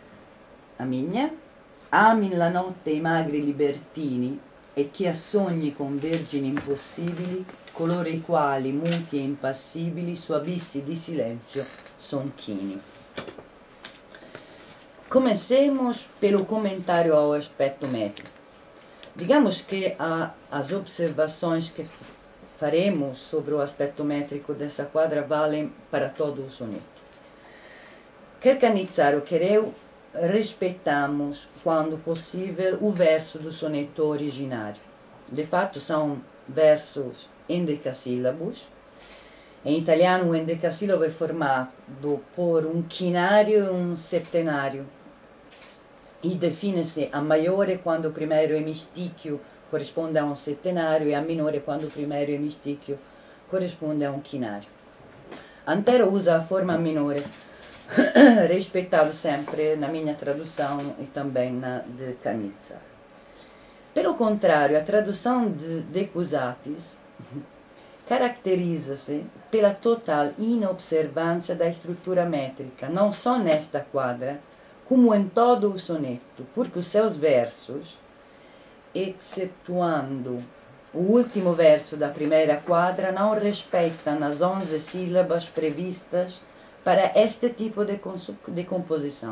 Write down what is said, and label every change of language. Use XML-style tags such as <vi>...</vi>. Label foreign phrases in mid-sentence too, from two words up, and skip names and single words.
<it>A minha, Amin la notte i magri libertini, e chi ha sogni con vergini impossibili, coloro i quali, muti e impassibili, su abissi di silenzio son chini.</it> <pt>Comencemos pelo comentário ao aspecto métrico. Digamos que as observações que faremos sobre o aspecto métrico dessa quadra valem para todo o soneto. Quer Cannizzaro, quer eu, respeitamos, quando possível, o verso do soneto originário. De fato, são versos endecassílabos. Em italiano, o endecassílabo é formado por um quinário e um septenário. E define-se a maiore quando o primeiro emistíquio corrisponde a um settenário e a minore quando o primeiro emistíquio corrisponde a um quinário. Antero usa a forma minore, respeitado sempre na minha tradução e também na de Cannizzaro. Pelo contrário, a tradução de Cusatis caracteriza-se pela total inobservância da estrutura métrica, não só nesta quadra, como em todo o soneto, porque os seus versos, excetuando o último verso da primeira quadra, não respeitam as 11 sílabas previstas para este tipo de composição.</pt>